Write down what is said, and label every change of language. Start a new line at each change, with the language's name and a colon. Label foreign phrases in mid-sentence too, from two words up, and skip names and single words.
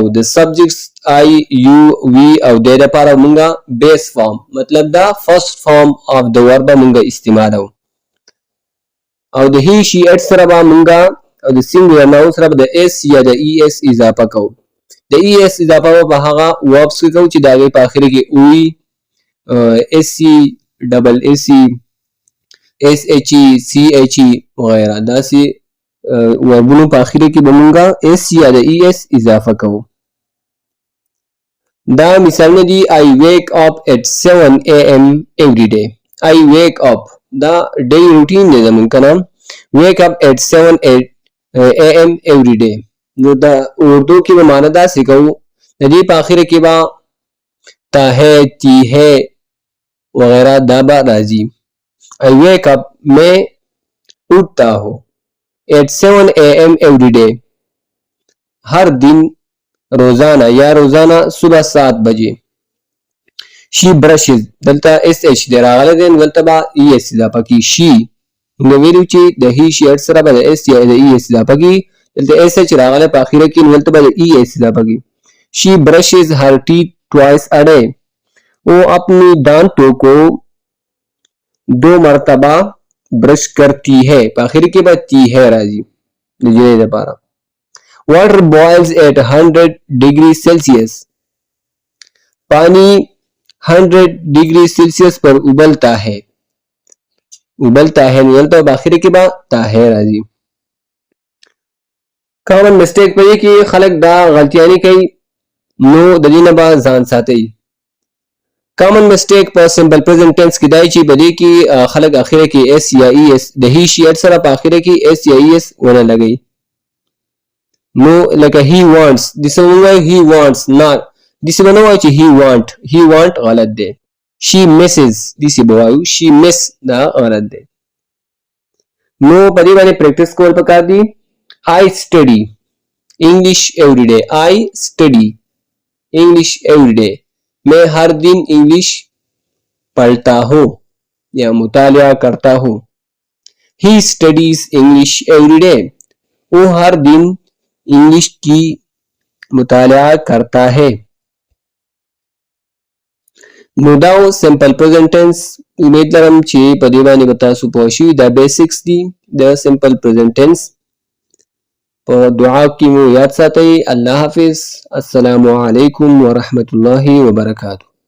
Pashto: د سبجیکټس
English: I you we
Pashto: او د لپاره موږ
English: base form
Pashto: مطلب دا
English: first form of the verb
Pashto: موږ استعمالو. او د
English: he she it
Pashto: سره به موږ او د
English: singular noun
Pashto: سره د اس یا د ای اس اضافه کوو. د ای اس اضافه په هغه وربس کې کوو چې د هغې په اخر کې وي،
English: s c double s c s h e c h e
Pashto: وغیره، داسې وربونو په اخر کې به موږ اس یا د ای اس اضافه کوو. دا مثالونه دي:
English: I wake up at 7 am every day. I wake up
Pashto: دا
English: daily routine
Pashto: دی زموږ که نه.
English: wake up at 7 am every day.
Pashto: نو دا اردو کې به معنی داسې کوو، د دې په اخره کې به
Urdu: تا ہے، تی ہے
Pashto: وغیرہ دا به راځي.
English: I wake up
Urdu: میں اٹھتا ہوں
English: at 7 am every day
Urdu: ہر دن روزانہ یا روزانہ صبح 7 بجے.
English: she brushes
Pashto: دلته اس ایچ دی راغلی دی، نو دلته به ای ایس اضافه کی. شی موږ ویلو چې د
English: he she it
Pashto: سره به د اس یا د ای ایس اضافه کی، دلته اس ایچ راغلی په اخره کې، نو دلته به د ای ایس اضافه کی.
English: she brushes her teeth twice a day.
Urdu: وہ اپنی دانتوں کو 2 مرتبہ برش کرتی ہے،
Pashto: په اخر کې به
Urdu: تی ہے
Pashto: راځي د جنې لپاره.
English: واٹر boils at 100 degree Celsius.
Urdu: پانی 100 ڈگری سیلسیس پر ابلتا ہے. ابلتا ہے
Pashto: نو دلته په اخر کې به
Urdu: تا ہے
Pashto: راځي.
English: common mistake
Pashto: په دې کې خلک دا غلطیانې کوي، نو د دې نه به ځان ساتئ.
English: common mistake
Pashto: په
English: simple present tense
Pashto: کې دی چې په دې کې خلک اخره کې اس یا ای اس د
English: he she it
Pashto: سره په اخره کې اس یا ای اس ونه لګوي. نو لکه
English: he wants،
Pashto: دسه ووایو
English: he wants،
Pashto: not دسه به نه وایو چې
English: he want
Pashto: غلط دی.
English: she misses
Pashto: دسه به وایو
English: she miss،
Pashto: دا غلط دی. نو په دې باندې پریکټس کول پکار دي.
English: I study English every day. I study English every day.
Urdu: میں ہر دن انگلش پڑھتا ہوں یا مطالعہ کرتا ہوں.
English: he studies English every day.
Urdu: وہ ہر دن انگلش کی مطالعہ کرتا ہے.
Pashto: نو دا
English: simple present tense.
Pashto: امید لرم چې په دې باندې به تاسو پوه شوي. دا بیسکس دي د
English: simple present tense.
Pashto: په دعا کې مو یاد ساتئ. الله حافظ.
Arabic: السلام علیکم ورحمت الله وبرکاتہ.